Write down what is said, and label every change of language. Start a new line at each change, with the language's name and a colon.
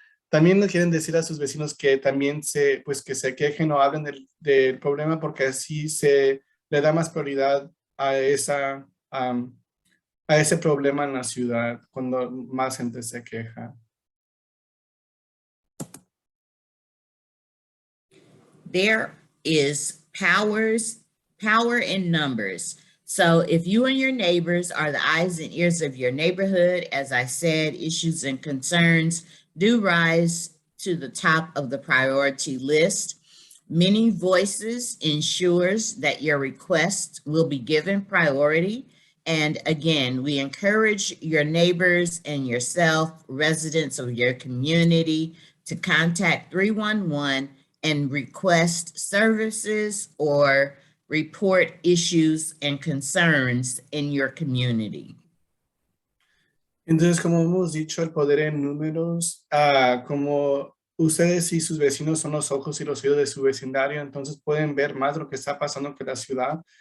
Spanish: también quieren decir a sus vecinos que también que se quejen o hablen del problema, porque así se le da más prioridad a ese problema en la ciudad cuando más gente se queja.
English: There is power in numbers. So if you and your neighbors are the eyes and ears of your neighborhood, as I said, issues and concerns do rise to the top of the priority list. Many voices ensures that your request will be given priority. And again, we encourage your neighbors and yourself, residents of your community, to contact 311 and request services or report issues and concerns in your community.
Spanish: Entonces, como hemos dicho, el poder en números, como ustedes y sus vecinos son los ojos y los oídos de su vecindario, entonces pueden ver más de lo que está pasando en la ciudad.